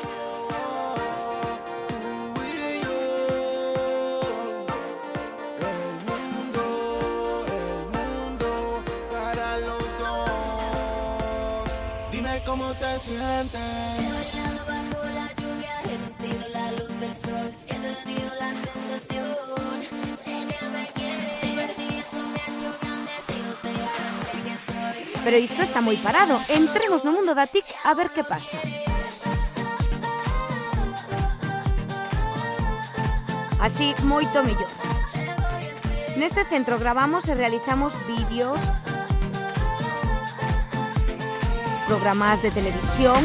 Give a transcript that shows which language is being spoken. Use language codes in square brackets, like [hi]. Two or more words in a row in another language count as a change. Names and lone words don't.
[es] Dime cómo te sientes. He bailado bajo la lluvia, he sentido la luz del sol, he tenido la sensación de que me quieres. Perdí eso me ha hecho grande, si no te amas, sé quién soy. [gl] Pero isto está moi parado. Entremos no mundo da TIC a ver que pasa. Así, moito mellor. Neste centro gravamos e realizamos vídeos, programas de televisión.